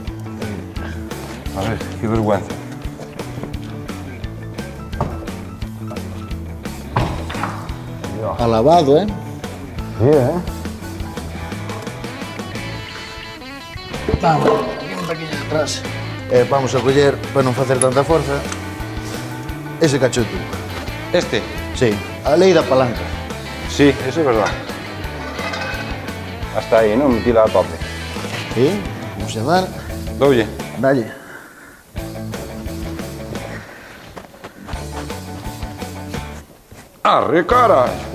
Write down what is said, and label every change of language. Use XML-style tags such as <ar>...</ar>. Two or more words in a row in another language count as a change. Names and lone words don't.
<es>A ver, que vergüenza. Alabado, ¿eh? Sí, Vamos, aquí un pequeño atrás.</es> <gl>Vamos a coller, para non facer tanta forza, ese cachoto. Este? Sí, a lei da palanca. Sí, eso é verdad. Hasta aí, non? Metila a tope. Sí, vamos a dar. Doulle. Dalle. Arre, caras!</gl>